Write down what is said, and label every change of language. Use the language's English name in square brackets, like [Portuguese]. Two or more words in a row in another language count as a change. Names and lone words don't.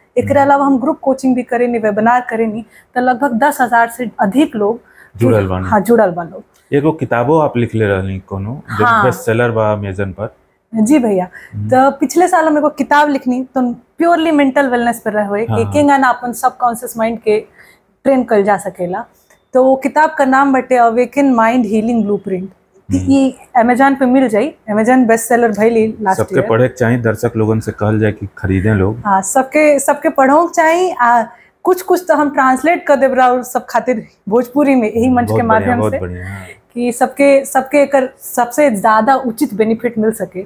[Bhojpuri] एकरे अलावा हम [English] group coaching [Bhojpuri] भी करेनी, वेबिनार करेनी। तो लगभग 10,000 से अधिक लोग जुड़ल बा लोग। एगो किताबो आप लिखले रहनी कोनो जो [English] best seller [Bhojpuri] बा अमेज़न पर। जी भैया, तो पिछले साल हम एगो किताब लिखनी तो [English] purely mental wellness [Bhojpuri] पर रहे कि केंगा ना अपन [English] subconscious mind [Bhojpuri] के ट्रेन कर जा सकेला। तो वो किताब का नाम बटे अवेकन माइंड हीलिंग ब्लूप्रिंट। ये अमेज़न पे मिल जाई। अमेज़न [English] best seller [Bhojpuri] भइली [English] last year. [Bhojpuri] सबके पढ़े के चाहिए, दर्शक लोगन से कहल जाए कि खरीदें लोग। हाँ, सबके पढ़ो के चाहिए। कुछ तो हम ट्रांसलेट कर देब और सब खातिर भोजपुरी में यही मंच के माध्यम से कि सबके एकर सबसे ज्यादा उचित बेनिफिट मिल सके।